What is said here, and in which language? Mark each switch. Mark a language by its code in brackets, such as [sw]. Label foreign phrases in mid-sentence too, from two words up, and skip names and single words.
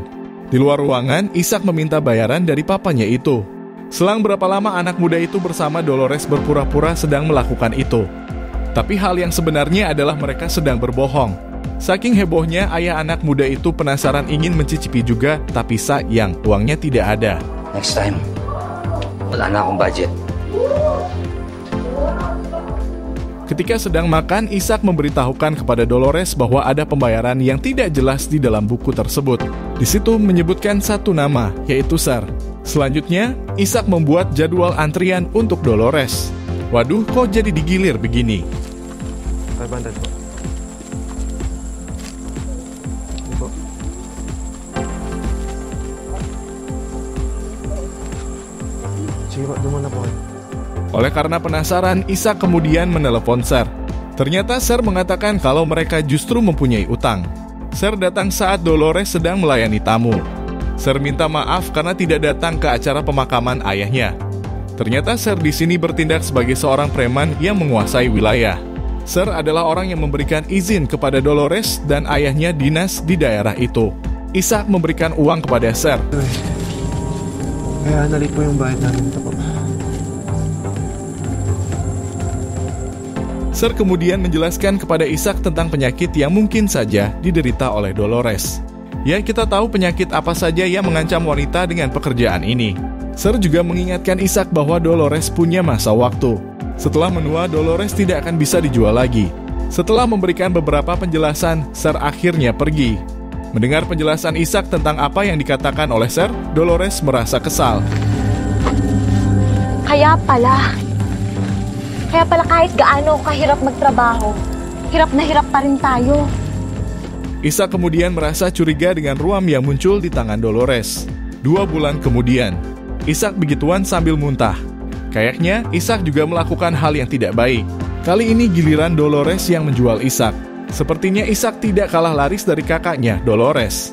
[id] Di luar ruangan, Ishak meminta bayaran dari papanya itu. Selang berapa lama anak muda itu bersama Dolores berpura-pura sedang melakukan itu. Tapi hal yang sebenarnya adalah mereka sedang berbohong. Saking hebohnya, ayah anak muda itu penasaran ingin mencicipi juga, tapi sayang uangnya tidak ada. [en] Next time, [tl] wala na akong budget. [id] Ketika sedang makan, Ishak memberitahukan kepada Dolores bahwa ada pembayaran yang tidak jelas di dalam buku tersebut. Di situ menyebutkan satu nama, yaitu Ser. Selanjutnya, Ishak membuat jadwal antrian untuk Dolores. Waduh, kok jadi digilir begini? [tl] 500 po. Ini po. Sige po, doon muna po kayo. [id] Oleh karena penasaran, Ishak kemudian menelepon Ser. Ternyata Ser mengatakan kalau mereka justru mempunyai utang. Ser datang saat Dolores sedang melayani tamu. Ser minta maaf karena tidak datang ke acara pemakaman ayahnya. Ternyata Ser di sini bertindak sebagai seorang preman yang menguasai wilayah. Ser adalah orang yang memberikan izin kepada Dolores dan ayahnya dinas di daerah itu. Ishak memberikan uang kepada Ser. [tl] Kaya nalit po yung bayad namin ito po. [id] Ser kemudian menjelaskan kepada Ishak tentang penyakit yang mungkin saja diderita oleh Dolores. Ya, kita tahu penyakit apa saja yang mengancam wanita dengan pekerjaan ini. Ser juga mengingatkan Ishak bahwa Dolores punya masa waktu. Setelah menua, Dolores tidak akan bisa dijual lagi. Setelah memberikan beberapa penjelasan, Ser akhirnya pergi. Mendengar penjelasan Ishak tentang apa yang dikatakan oleh Ser, Dolores merasa kesal. [tl] Kaya pala kahit gaano kahirap magtrabaho, hirap na hirap pa rin tayo. [id] Ishak kemudian merasa curiga dengan ruam yang muncul di tangan Dolores. 2 bulan kemudian, Ishak begituan sambil muntah. Kayaknya Ishak juga melakukan hal yang tidak baik. Kali ini giliran Dolores yang menjual Ishak. Sepertinya Ishak tidak kalah laris dari kakaknya, Dolores.